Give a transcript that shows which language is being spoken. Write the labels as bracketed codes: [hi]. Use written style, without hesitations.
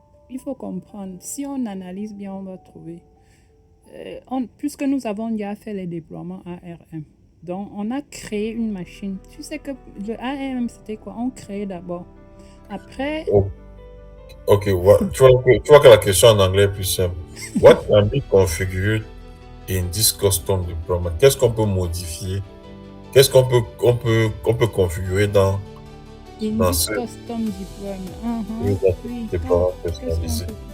[fr] Il faut comprendre. Si on analyse bien, on va trouver. Puisque nous avons déjà fait les déploiements ARM, donc on a créé une machine. Tu sais que le ARM, c'était quoi? On créait d'abord. Après... Oh. Ok, tu vois que la question en anglais est plus simple. [en] What can be configured in this custom deployment? [fr] Qu'est-ce qu'on peut modifier? Qu'est-ce qu'on peut configurer dans ce custom deployment? Oui, déploiement personnalisé.